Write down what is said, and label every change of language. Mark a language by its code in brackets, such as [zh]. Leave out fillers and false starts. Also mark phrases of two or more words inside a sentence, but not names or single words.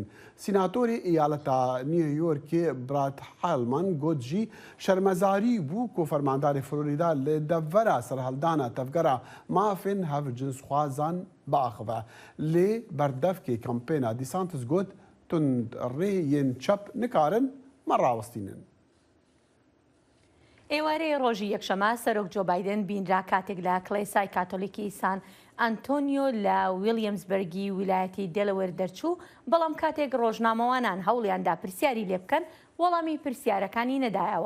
[ku] Sînatorê eyaleta New Yorkê Brad Halman got jî şermezarî bû ku fermandarê Florîda li devvera serheldana tevgera mafên hevcinsxwazan biaxive. Lê berdevkê kampêna Di Santos got tund rêyên çap nikarin me rawestînin. [ckb] ئێوارەی ڕۆژی یەکشەمە سەرۆک جۆ بایدن بینرا کاتێک لە کڵێسای کاتۆلیکی سان ئەنتۆنیۆ لە ویلیامزبەرگی ویلایەتی دێلەوێر دەرچوو، بەڵام کاتێک ڕۆژنامەوانان هەوڵیاندا پرسیاری لێ بکەن وەڵامی پرسیارەکانی نەدایەوە.